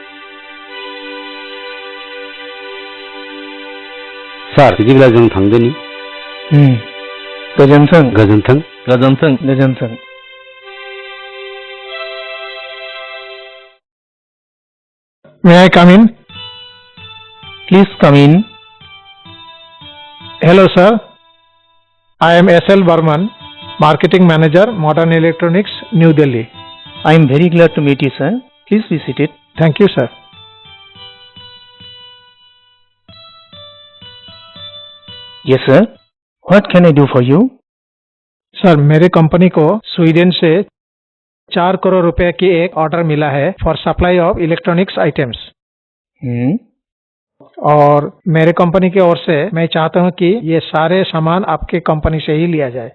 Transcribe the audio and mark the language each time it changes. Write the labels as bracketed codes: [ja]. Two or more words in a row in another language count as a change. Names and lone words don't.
[brx] सार बिदिब्ला जों थांदोनि गोजोन्थों गोजोन्थों गोजोन्थों गोजोन्थों [en] May I come in? Please come in. Hello sir, I am S.L. Varman, Marketing Manager, Modern Electronics, New Delhi. I am very glad to meet you sir. Please be seated. Thank you sir. Yes sir, what can I do for you? [hi] सर मेरे कंपनी को स्वीडन से 4 करोड़ रुपए की एक ऑर्डर मिला है [en] for supply of electronics items [hi] और मेरे कंपनी की ओर से मैं चाहता हूं कि ये सारे सामान आपके कंपनी से ही लिया जाए।